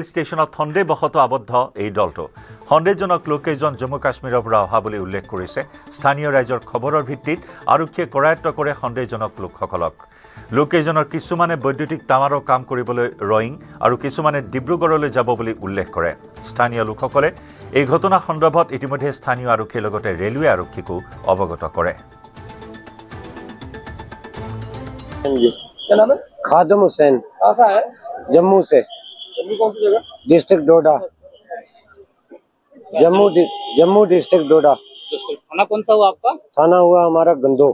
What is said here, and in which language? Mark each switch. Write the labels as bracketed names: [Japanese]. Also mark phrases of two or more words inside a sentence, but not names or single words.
[Assamese] ষ্টেচনত সন্দেহবশতঃ আবদ্ধ এই দলটো সন্দেহজনক লোককেইজন জম্মু কাশ্মীৰৰ পৰা অহা বুলি উল্লেখ কৰিছে স্থানীয় ৰাইজৰ খবৰৰ ভিত্তিত আৰক্ষীয়ে কৰায়ত্ব কৰে সন্দেহজনক লোকসকলক লোককেইজনৰ কিছুমানে বৈদ্যুতিক তামাৰৰ কাম কৰিবলৈ ৰয়িং আৰু কিছুমানে ডিব্ৰুগড়লৈ যাব বুলি উল্লেখ কৰে স্থানীয় লোকসকলে এই ঘটনা সন্দৰ্ভত ইতিমধ্যে স্থানীয় আৰক্ষীৰ লগতে ৰেলৱে আৰক্ষীকো অৱগত কৰে [Hindi] क्या नाम है? खादम हुसैन। कहाँ से आए? जम्मू से। जम्मू कौन सी जगह? डिस्ट्रिक्ट डोडा। जम्मू डिस्ट्रिक्ट डोडा। थाना कौन सा हुआ आपका? थाना हुआ हमारा गंदो।